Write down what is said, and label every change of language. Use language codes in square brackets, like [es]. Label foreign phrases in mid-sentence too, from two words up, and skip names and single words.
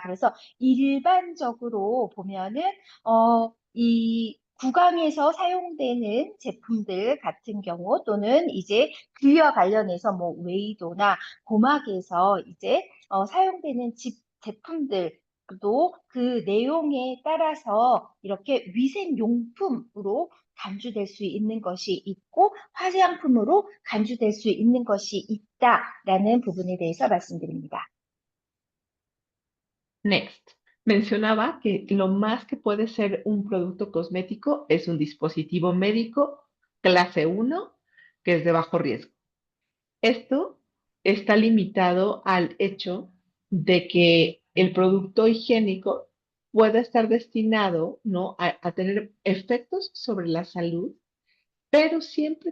[ko] 그래서 일반적으로 보면은, 이 구강에서 사용되는 제품들 같은 경우 또는 이제 귀와 관련해서 뭐 웨이도나 고막에서 이제 사용되는 제품들도 그 내용에 따라서 이렇게 위생용품으로 간주될 수 있는 것이 있고 화장품으로 간주될 수 있는 것이 있다라는 부분에 대해서 말씀드립니다. [en] Next. [es] Mencionaba que lo más que puede ser un producto cosmético es un dispositivo médico clase 1, que es de bajo riesgo. Esto está limitado al hecho de que el producto higiénico puede estar destinado, ¿no?, a tener efectos sobre la salud, pero siempre